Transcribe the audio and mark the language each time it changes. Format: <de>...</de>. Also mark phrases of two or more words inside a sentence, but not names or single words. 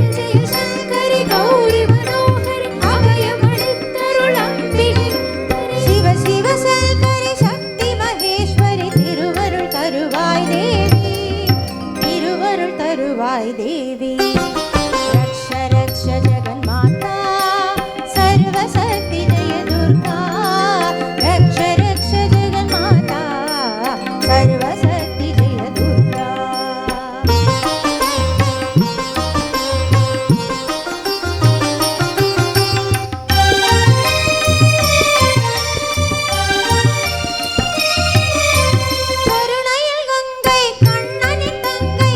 <ta>ஜெய சங்கரி கௌரி மனோகரி அபயமளி தருளம்பிகை சிவ சிவ சங்கரி சக்தி மகேஸ்வரி திருவருள் தருவாய் தேவி திருவருள் தருவாய் தேவி</ta> <sa>रक्ष रक्ष जगन्माता सर्वशक्ति जय दुर्गा रक्ष रक्ष जगन्माता सर्वशक्ति जय दुर्गा</sa> <ta>கருணையில் கங்கை கண்ணனின் தங்கை</ta>